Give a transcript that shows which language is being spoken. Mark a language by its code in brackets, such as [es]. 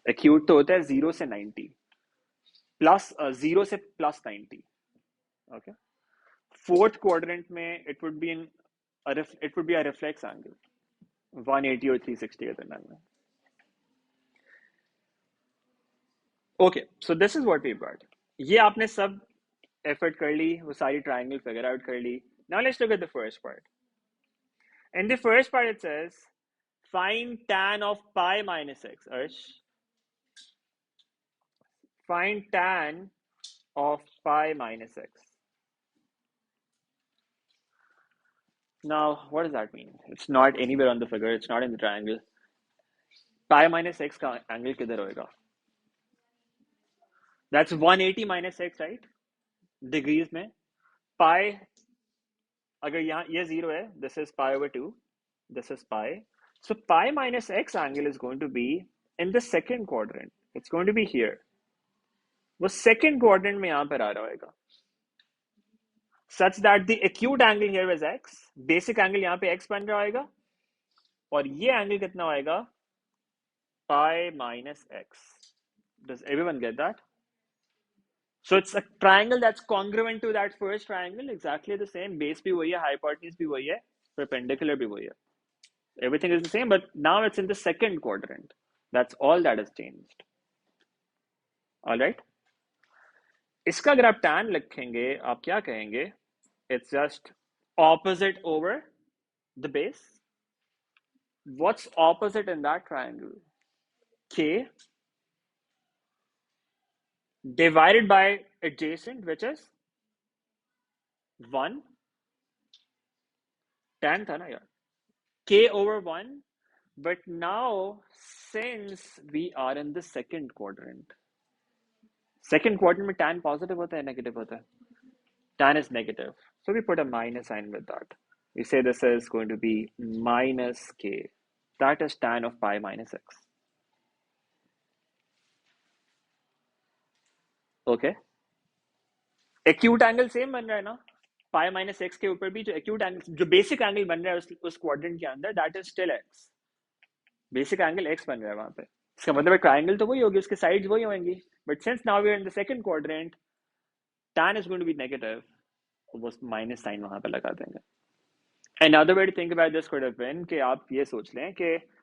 [hi] Acute तो होता है 0 से 90 plus 0 से plus 90. [en] Okay. Fourth quadrant में it would be a reflex angle 180 or 360 [hi] के दरम्यान में. [en] Okay, so this is what we got. [hi] ये आपने सब effort कर ली, वो सारी triangle figure out कर ली. [en] Now let's look at the first part. In the first part it says find tan of pi minus x. Arsh, find tan of pi minus x. Now, what does that mean? It's not anywhere on the figure. It's not in the triangle. [hi] Pi minus x का angle किधर होएगा? [en] That's 180 minus x, right? Degrees में. Pi, [hi] अगर यहाँ ये 0 है, [en] this is pi over 2. This is pi. So pi minus x angle is going to be in the second quadrant. It's going to be here. [hi] वो second quadrant में यहाँ पर आ रहा होएगा. [en] Such that the acute angle here is x. [hi] Basic angle यहाँ पे x बन रहा होएगा. और ये angle कितना होएगा? [en] Pi minus x. Does everyone get that? So it's a triangle that's congruent to that first triangle, exactly the same. [hi] Base भी वही है, hypotenuse भी वही है, perpendicular भी वही है. [en] Everything is the same, but now it's in the second quadrant. That's all that has changed. All right. [hi] इसका अगर आप tan लिखेंगे, आप क्या कहेंगे? [en] It's just opposite over the base. What's opposite in that triangle? K divided by adjacent, which is 1. [hi] Tan था ना यार. [en] K over 1. But now, since we are in the second quadrant [hi] में tan positive होता है, [en] negative होता है? Tan is negative. So we put a minus sign with that. We say this is going to be minus k. That is tan of pi minus x. Okay. [hi] Acute angle same बन रहा है ना? Pi minus x के ऊपर भी जो acute angle, जो basic angle बन रहा है उस quadrant के अंदर, [en] that is still x. [hi] Basic angle x बन रहा है वहाँ पे. इसका मतलब triangle तो वही होगी, उसके sides वही होंगी. [en] But since now we are in the second quadrant, tan is going to be negative. [hi] वो minus sign वहाँ पे लगा देंगे. [en] Another way to think about this could have been [hi] कि आप ये सोच लें कि